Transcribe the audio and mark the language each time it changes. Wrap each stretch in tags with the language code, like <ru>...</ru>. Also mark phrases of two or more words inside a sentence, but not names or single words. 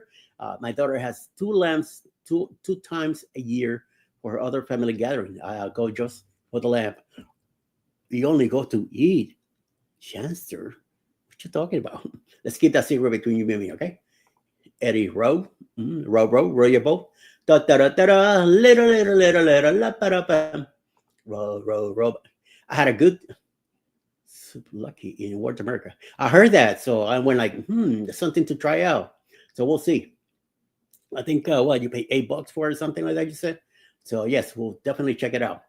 <en>My daughter has 2 lambs two times a year for her other family gathering. I go just for the lamb. We only go to eat. Shanster, what you talking about? Let's keep that secret between you and me, okay? Eddie row your boat. Da da da da da, little, la pa da pa. Row. I had a good lucky in North America. I heard that, so I went like, there's something to try out. So we'll see. I think what you pay $8 for it or something like that, you said. So yes, we'll definitely check it out.</en>